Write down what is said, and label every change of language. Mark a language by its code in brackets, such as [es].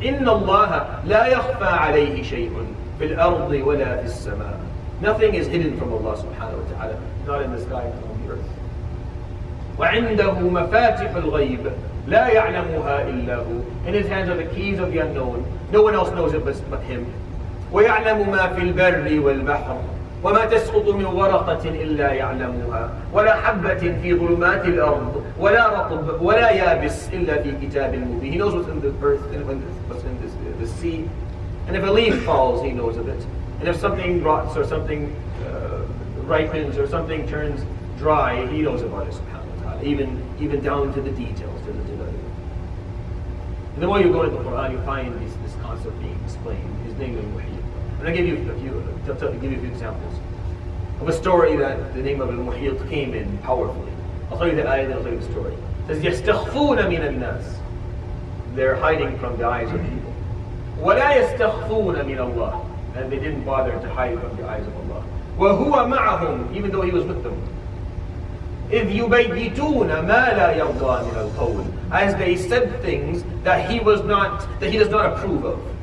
[ar] إِنَّ اللَّهَ لَا يَخْفَى عَلَيْهِ شَيْءٌ فِي الْأَرْضِ وَلَا فِي السَّمَاءِ. [en] Nothing is hidden from Allah subhanahu wa ta'ala, not in the sky, not on the earth. [ar] وَعِنْدَهُ مَفَاتِحُ الْغَيْبِ لَا يَعْلَمُهَا إِلَّا هُ. [en] In His hands are the keys of the unknown. No one else knows it but Him. [ar] وَيَعْلَمُ مَا فِي الْبَرِّ وَالْبَحْرِ وَمَا تَسْقُطُ مِنْ وَرَقَةٍ إِلَّا يَعْلَمُهَا وَلَا حَبَّةٍ فِي ظُلُمَاتِ الْأَرْضِ وَلَا رَطْبٍ وَلَا يَابِسٍ إِلَّا فِي كِتَابٍ مُبِينٍ. [en] He knows what's in the earth and what's in the sea. And if a leaf falls, He knows of it. And if something rots or something ripens or something turns dry, He knows about it subhanahu wa ta'ala, even down to the details, to the details. And the more you go into the Quran, you find this concept being explained. His name is Al-Muhit. And I'll give you a few examples of a story that the name of Al-Muhit came in powerfully. I'll tell you the ayah and I'll tell you the story. It says, [ar] يَسْتَخْفُونَ مِنَ النَّاسِ. [en] They're hiding from the eyes of people. [ar] وَلَا يَسْتَخْفُونَ مِنَ اللَّهِ. [en] And they didn't bother to hide from the eyes of Allah. [ar] وَهُوَ مَعَهُمْ. [en] Even though He was with them. [ar] إِذْ يُبَيِّتُونَ مَا لَا يَرْضَى مِنَ الْقَوْلِ. [en] As they said things that He does not approve of.